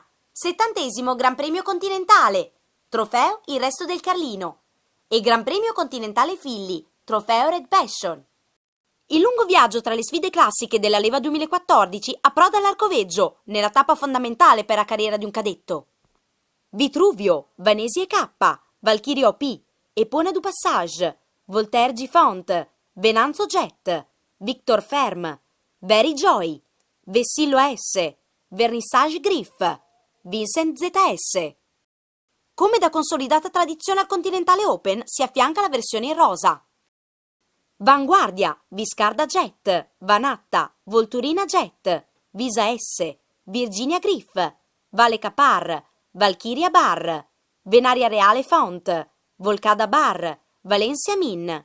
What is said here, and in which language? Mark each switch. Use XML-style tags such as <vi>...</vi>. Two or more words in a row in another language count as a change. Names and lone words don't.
<it>70° Gran Premio Continentale. Trofeo Il Resto del Carlino. E Gran Premio Continentale Filly. Trofeo Red Passion. Il lungo viaggio tra le sfide classiche della leva 2014 approda all'Arcoveggio, nella tappa fondamentale per la carriera di un cadetto. Vitruvio, Vanesi K, Valkyrie OP, Epona du Passage, Voltaire Gifont, Venanzo Jet, Victor Ferm, Very Joy, Vessillo S, Vernissage Griff, Vincent ZS. Come da consolidata tradizione al Continentale Open si affianca la versione in rosa. Vanguardia, Viscarda Jet, Vanatta, Volturina Jet, Visa S, Virginia Griff, Vale Capar, Valkyria Bar, Venaria Reale Font, Volcada Bar, Valencia Min.</it>